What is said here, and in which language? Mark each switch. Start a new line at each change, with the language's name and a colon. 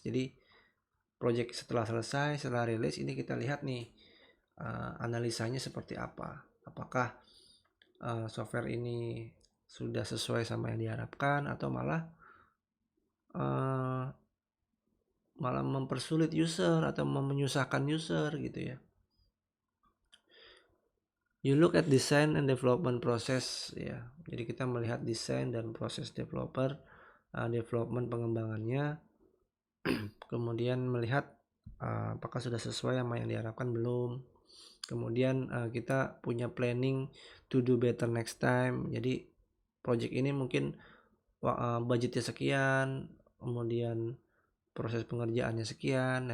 Indonesian: Jadi project setelah selesai, setelah rilis, ini kita lihat nih analisanya seperti apa. Apakah software ini sudah sesuai sama yang diharapkan atau malah mempersulit user atau menyusahkan user gitu ya.
English: You look at design and development process ya.
Indonesian: Jadi kita melihat desain dan proses development pengembangannya. Kemudian melihat apakah sudah sesuai sama yang diharapkan belum. Kemudian kita punya
English: planning to do better next time.
Indonesian: Jadi project ini mungkin budgetnya sekian, kemudian proses pengerjaannya sekian.